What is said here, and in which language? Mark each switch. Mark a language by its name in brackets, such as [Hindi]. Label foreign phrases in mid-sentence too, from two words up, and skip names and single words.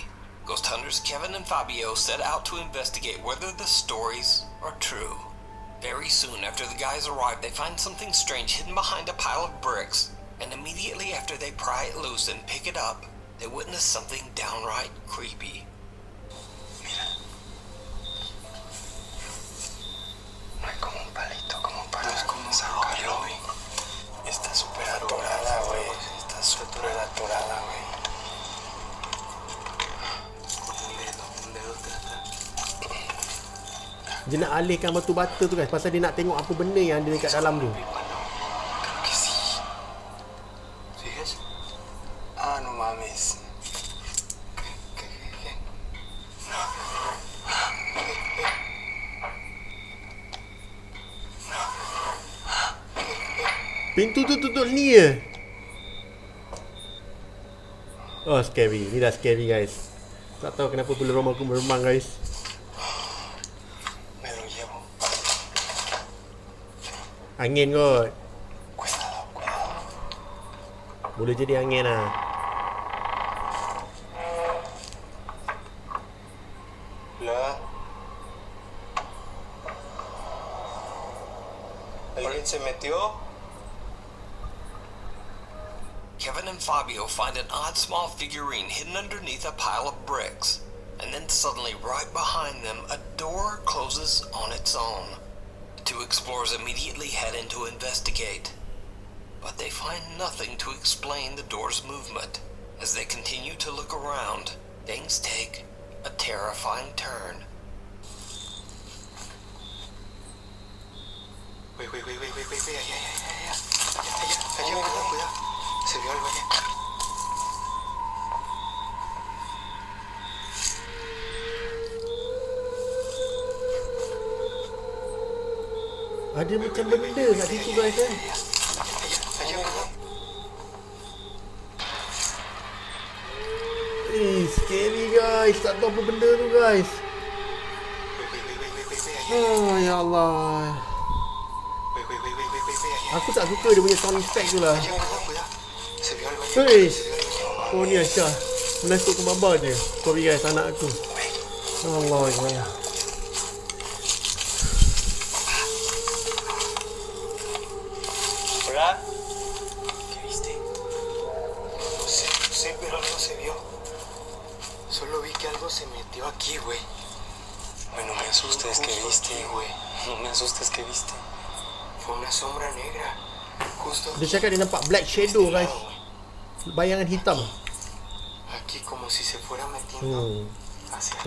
[English] Ghost hunters Kevin and Fabio set out to investigate whether the stories are true. Very soon after the guys arrive, they find something strange hidden behind a pile of bricks, and immediately after they pry it loose and pick it up, they witness something downright creepy. [Spanish] No es como un palito, como un palo. No es como un rollo, güey. Está súper atorada, güey. Está súper atorada, güey. Un dedo atrás. [Malay] Dia nak alihkan batu bata tu guys. Pasal dia nak tengok apa benda yang ada dekat dalam tu. [Spanish] Creo que sí. ¿Sigues? Ah, no mames. ¿Qué? [Malay] Pintu tu tutup ni je. [English] Oh scary. [Malay] Ni dah [English] scary guys. [Malay] Tak tahu kenapa bulu roma aku meremang guys. [Spanish] Me lo llevo. [Malay] Angin kot. [Spanish] Cuidado. [Malay] Boleh jadi angin lah. [Spanish] La. metió? [English] Kevin and Fabio find an odd small figurine hidden underneath a pile of bricks. And then suddenly, right behind them, a door closes on its own. The two explorers immediately head in to investigate. But they find nothing to explain the door's movement. As they continue to look around, things take a terrifying turn. Wait, [Spanish] allá, cuidado. Se vio algo allá. [Malay] Ada macam benda kat situ guys kan. [English] Scary guys. [Malay] Tak tahu apa benda tu guys. Oh ya Allah. Aku tak suka dia punya [English] sound effect [Malay] tu lah. Oh ni Aisyah menakut ke baba je. [English] Sorry guys, [Malay] anak aku. Allah Allah. [Spanish] ¿Hola? ¿Qué viste? No sé, pero algo se vio. Solo vi que algo se metió aquí, güey. Bueno, me asustes, ¿qué viste, güey? No me asustes, ¿qué viste? Fue una sombra negra. Justo. [Malay] Dia cakap dia nampak [English] black shadow guys. [Malay] Bayangan hitam. [Spanish] Aquí como si se fuera metiendo hacia acá.